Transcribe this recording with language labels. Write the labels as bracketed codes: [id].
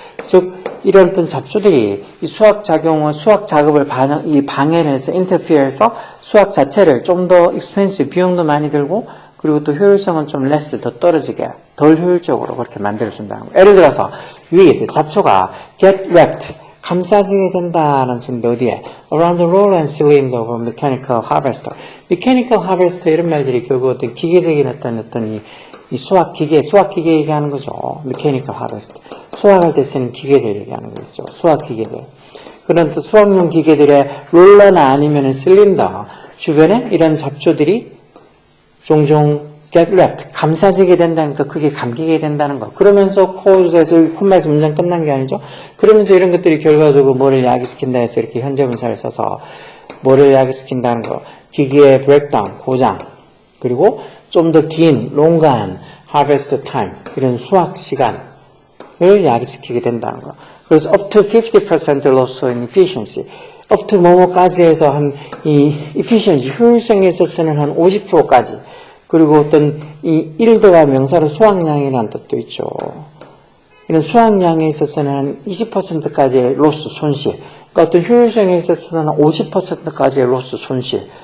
[ko] 즉 이런 어떤 잡초들이 이 수학 작용을 수학 작업을 방해를 해서 interfere해서 수학 자체를 좀 더 expensive, 비용도 많이 들고 그리고 또 효율성은 좀 less, 더 떨어지게 덜 효율적으로 그렇게 만들어준다는 거예요. 예를 들어서 weed, 잡초가 [en] get wrapped, [ko] 감싸지게 된다는 소리인데 어디에? [en] around the roll and cylinder of a mechanical harvester. [ko] mechanical harvester 이런 말들이 결국 어떤 기계적인 어떤 이 수확 기계 얘기하는 거죠. [en] mechanical harvester. [ko] 수확할 때 쓰는 기계들 얘기하는 거죠. 수확 기계들. 그런 또 수확용 기계들의 롤러나 아니면 실린더 주변에 이런 잡초들이 종종 [en] get wrapped, [ko] 감싸지게 된다니까 그게 감기게 된다는 거. 그러면서 코즈에서 콤마에서 문장 끝난 게 아니죠. 그러면서 이런 것들이 결과적으로 뭐를 야기시킨다 해서 이렇게 현재분사를 써서 뭐를 야기시킨다는 거. 기계의 breakdown, 고장. 그리고 좀 더 긴, 롱간 harvest time, 이런 수확 시간을 야기시키게 된다는 거. 그래서 [en] up to 50% loss in efficiency. [ko] up to 뭐뭐까지 해서 이 efficiency, 효율성에 있어서는 한 50%까지. 그리고 어떤 이 일드가 명사로 수확량이라는 뜻도 있죠. 이런 수확량에 있어서는 한 20%까지의 로스, 손실. 그러니까 어떤 효율성에 있어서는 한 50%까지의 로스, 손실.